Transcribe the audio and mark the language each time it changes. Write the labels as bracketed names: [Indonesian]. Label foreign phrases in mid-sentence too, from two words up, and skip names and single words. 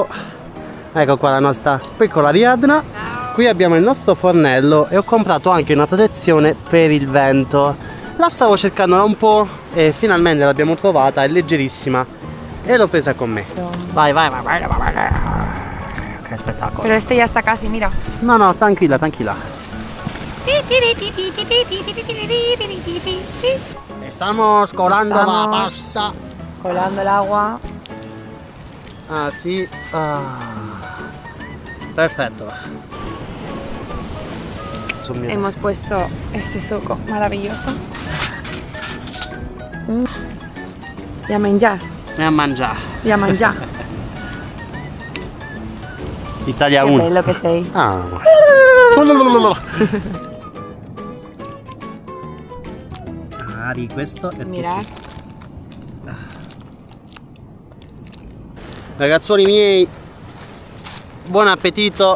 [Italian] Ecco qua la nostra piccola Ariadna. Qui abbiamo il nostro fornello e ho comprato anche una protezione per il vento. La stavo cercando da un po' e finalmente l'abbiamo trovata, è leggerissima e l'ho presa con me. Vai, vai, vai, vai, vai, vai. Che spettacolo. [Spanish] Pero este ya está casi, mira. No, no, tranquilla, tranquilla. Estamos colando la pasta. Colando el agua. [Italian] Ah, sì. Perfetto. [Spanish] Hemos puesto este suco maravilloso. [Italian] Y a mangiare. E a mangiare. Y a mangiare. Italia Che 1. bello che sei. Ah. Ari, questo è [Spanish] Mira. [Italian] tutto. Ragazzuoli miei, buon appetito.